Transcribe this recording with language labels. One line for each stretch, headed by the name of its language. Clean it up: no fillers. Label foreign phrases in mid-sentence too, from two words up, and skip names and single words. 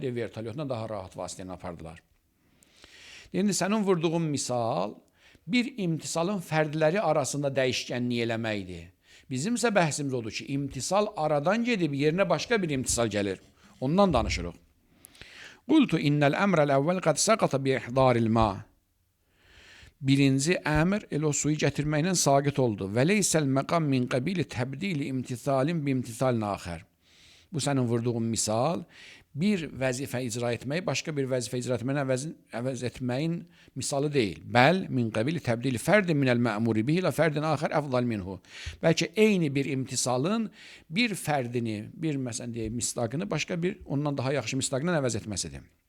Azerbaijani: Vertolyotla daha rahat vasitə ilə apardılar. İndi sənin vurduğun misal bir imtisalın fərdləri arasında dəyişkənlik eləməkdir. Bizim isə bəhsimiz odur ki, imtisal aradan gedib yerinə başqa bir imtisal gəlir. Ondan danışırıq.
Arabic: قلت إن الأمر الأول قد سقط بإحضار الماء.
Azerbaijani: Birinci əmr elə o suyu gətirməklə saqit oldu.
Arabic: وليس المقام من قبيل تبديل امتثال بامتثال آخر.
Azerbaijani: Bu sənin vurduğun misal bir vəzifə icra etməyi başqa bir vəzifə icra etməyin əvəz etməyin misalı deyil.
Arabic: بل من قبيل تبديل فرد من المأمور به إلى فرد آخر أفضل منه.
Azerbaijani: Bəlkə eyni bir imtisalın bir fərdini, bir məsələn deyək, misdaqını başqa bir ondan daha yaxşı misdaqla əvəz etməsidir.